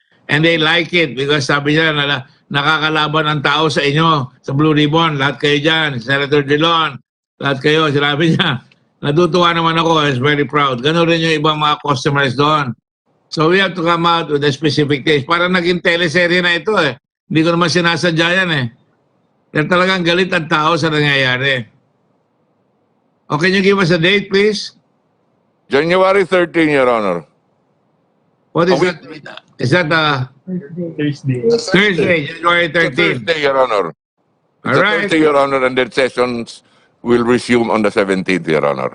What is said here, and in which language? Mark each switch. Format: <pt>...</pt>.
<en>And they like it because</en> <tl>sabi nila na nakakalaban ang tao sa inyo, sa Blue Ribbon. Lahat kayo dyan, Senator Dillon, lahat kayo, sinabi niya. Natutuwa naman ako,</tl> <en>I was very proud.</en> <tl>Ganun rin yung ibang mga customers doon.</tl> <en>So we have to come out with a specific taste.</en> <tl>Parang naging teleserye na ito eh. Hindi ko naman sinasadya yan eh. Pero talagang galit ang tao sa nangyayari.</tl> <en>Oh, can you give us a date, please? January 13, Your Honor. What is that? Is that Thursday, January 13? Thursday, Your Honor. All right. Thursday, Your Honor, and then sessions will resume on the 17th, Your Honor.</en>